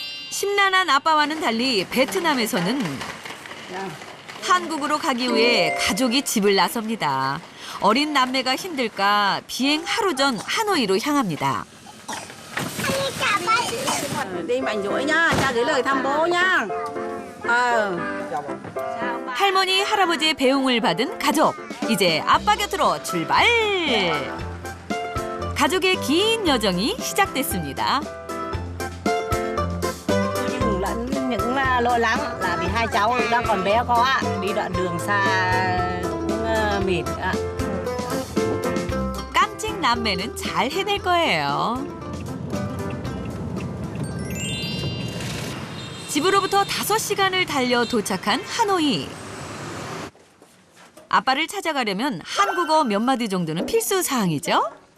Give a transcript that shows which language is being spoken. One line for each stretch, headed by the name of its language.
Korean: 심란한 아빠와는 달리 베트남에서는 한국으로 가기 위해 가족이 집을 나섭니다. 어린 남매가 힘들까 비행 하루 전 하노이로 향합니다.
Vietnamese: Đi mạnh rỗi nhá, cha gửi lời thăm bố nhá.
Korean: 할머니, 할아버지의 배웅을 받은 가족. 이제 아빠 곁으로 출발! 가족의 긴 여정이 시작됐습니다.
Vietnamese: Nhưng lẫn những lo lắng là vì hai cháu đang còn bé quá, đi đoạn đường xa cũng mệt ạ.
Korean: 깜찍 남매는 잘 해낼 거예요. 집으로부터 5시간을 달려 도착한 하노이. 아빠를 찾아가려면 한국어 몇 마디 정도는 필수 사항이죠.